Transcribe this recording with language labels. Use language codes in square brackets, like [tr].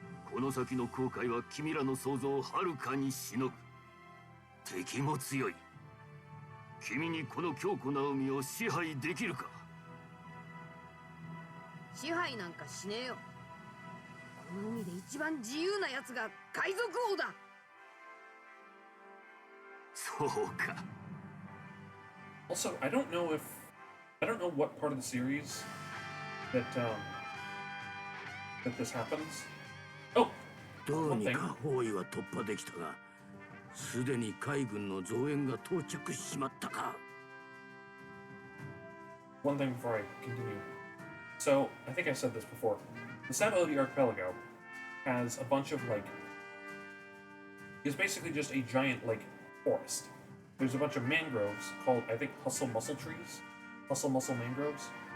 [ja] この先の後悔は君らの想像をはるかにしのぐ。敵も強い。君にこの強固な海を支配できるか。支配なんかしねえよ。この海で一番自由なやつが海賊王だ。そうか。 [en] Also, I don't know what part of the series that this happens. Oh, [ja] どう [en] one [ja] に [en] thing. [ja] か包囲は突破できたが、すでに海軍の増援が到着しちまったか。 [en] One thing before I continue. So, I think I said this before. The Sabaody Archipelago has a bunch of, is basically just a giant, forest. There's a bunch of mangroves called, I think, Hustle Muscle trees. Hustle Muscle mangroves.